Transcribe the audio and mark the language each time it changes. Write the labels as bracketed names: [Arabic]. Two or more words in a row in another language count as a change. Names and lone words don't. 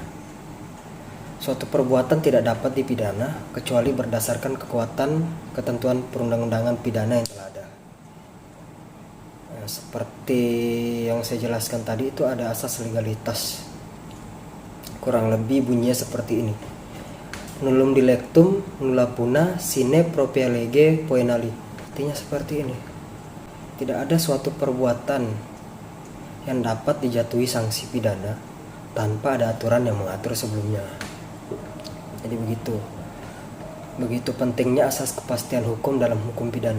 [Indonesian] Suatu perbuatan tidak dapat dipidana kecuali berdasarkan kekuatan ketentuan perundang-undangan pidana yang telah ada. Nah, seperti yang saya jelaskan tadi, itu ada asas legalitas. Kurang lebih bunyinya seperti ini: [Latin] nullum dilectum nulla puna sine propria lege poenali. [Indonesian] Artinya seperti ini: tidak ada suatu perbuatan yang dapat dijatuhi sanksi pidana tanpa ada aturan yang mengatur sebelumnya. Jadi begitu pentingnya asas kepastian hukum dalam hukum pidana.